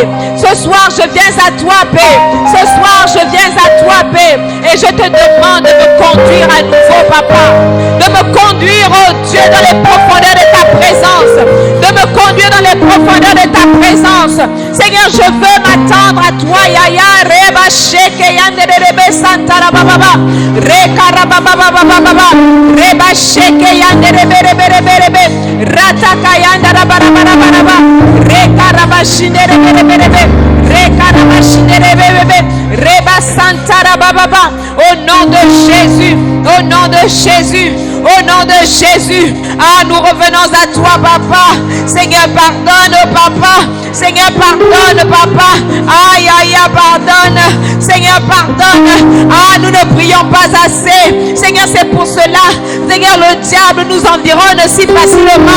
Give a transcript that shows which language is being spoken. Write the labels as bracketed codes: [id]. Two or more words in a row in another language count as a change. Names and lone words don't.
[fr] Ce soir, je viens à toi, Père. Ce soir, je viens à toi, Père. Et je te demande de me conduire à nouveau, Papa. De me conduire, oh Dieu, dans les profondeurs de ta présence. De me conduire dans les profondeurs de ta présence. Seigneur, je veux m'attendre à toi. Yaya, Reba, Sheke, Yande, Rebe, Santara, Baba, Reka, Baba, Reba, Sheke, Yande, Rebe, Rataka, Yanda, Raba, Reka, Raba, Shine, Rebe, Reka, Raba, Shine, Reba, Santara, Baba. Au nom de Jésus, au nom de Jésus, au nom de Jésus. Ah, nous revenons à toi, Papa. Seigneur, pardonne, Papa. Seigneur, pardonne, Papa. Aïe, aïe, pardonne. Seigneur, pardonne. Ah, nous ne prions pas assez. Seigneur, c'est pour cela, Seigneur, le diable nous environne si facilement.